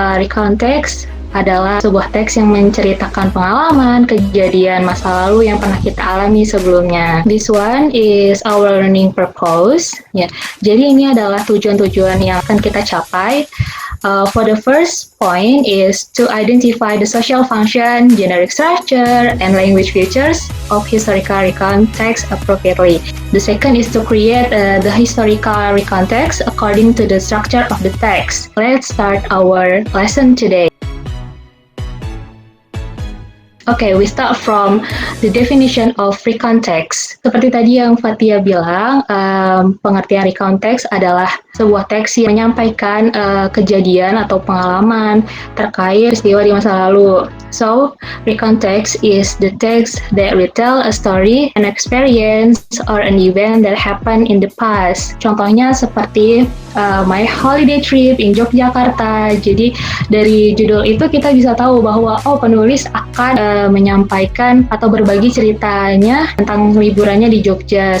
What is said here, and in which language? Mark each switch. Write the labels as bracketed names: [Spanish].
[Indonesian] Recontext adalah sebuah teks yang menceritakan pengalaman, kejadian masa lalu yang pernah kita alami sebelumnya. [English] This one is our learning purpose. [Indonesian] Ya, jadi ini adalah tujuan-tujuan yang akan kita capai. [English] For the first point is to identify the social function, generic structure, and language features of historical recontext appropriately. The second is to create the historical recontext according to the structure of the text. Let's start our lesson today. Okay, we start from the definition of recontext. [Indonesian] Seperti tadi yang Fatia bilang, pengertian recontext adalah sebuah teks yang menyampaikan kejadian atau pengalaman terkait peristiwa di masa lalu. [English] So, recontext is the text that retell a story, an experience, or an event that happened in the past. [Indonesian] Contohnya seperti [English] my holiday trip in Yogyakarta. [Indonesian] Jadi dari judul itu kita bisa tahu bahwa penulis akan menyampaikan atau berbagi ceritanya tentang liburannya di Jogja.